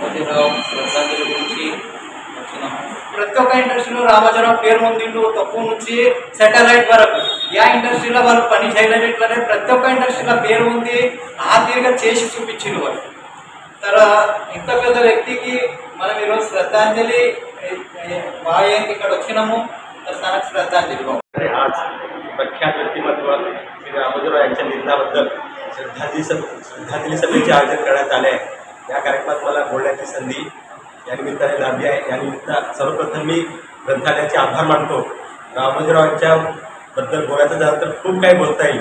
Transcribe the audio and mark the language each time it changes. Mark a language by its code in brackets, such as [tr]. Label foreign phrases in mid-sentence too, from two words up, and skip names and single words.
[te] ప్రతి ఒక్క ఇండస్ట్రీలో రామోజీరావు పేరు పొందిండు, తక్కువ నుంచి శాటిలైట్ వరకు యా ఇండస్ట్రీలో వాళ్ళు పని చేయలేదు, ఇట్లనే ప్రతి ఒక్క ఇండస్ట్రీలో పేరు ఉంది, ఆర్థికంగా చేసి చూపించిండు వాళ్ళు। ఇంత పెద్ద వ్యక్తికి మనం ఈరోజు श्रद्धांजलि ఇక్కడ వచ్చినాము, [mr] तक श्रद्धांजलि। आज प्रख्यात व्यक्तिमत्व श्री रामोजीराव यांच्या निधनाबद्दल श्रद्धांजली सभेचे आयोजन करण्यात आले आहे। या कार्यक्रमात मला बोलण्याची संधी या निमित्ताने लाभली आहे। या निमित्त सर्वप्रथम मी ग्रंथालयाचे आभार मानतो। रामोजीरावांच्या बद्दल बोलायचं झालं तर खूप काही बोलता येईल।